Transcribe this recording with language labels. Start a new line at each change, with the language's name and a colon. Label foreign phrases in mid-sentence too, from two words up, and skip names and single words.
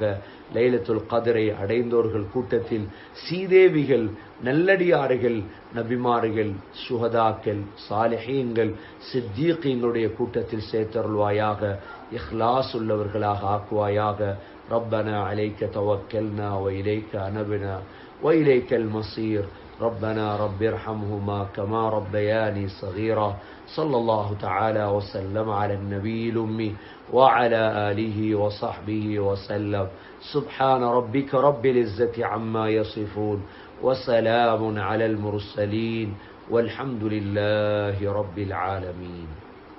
Tamil: லைலத்துல் கத்ரை அடைந்தோர்கள் கூட்டத்தில் சீதேவிகள், நல்லடியார்கள், நபிமார்கள், சுஹதாக்கள், சாலிஹீன்கள், சித்தீகீன்களுடைய கூட்டத்தில் சேர்த்தருள்வாயாக. இஹ்லாஸ் உள்ளவர்களாக ஆக்குவாயாக.
Arabic: ربنا عليك توكلنا و إليك أنبنا و إليك المصير. ربنا رب ارحمهما كما ربياني صغيرا. صلى الله تعالى وسلم على النبي الأمي وعلى آله وصحبه وسلم. سبحان ربك رب العزة عما يصفون وسلام على المرسلين والحمد لله رب العالمين.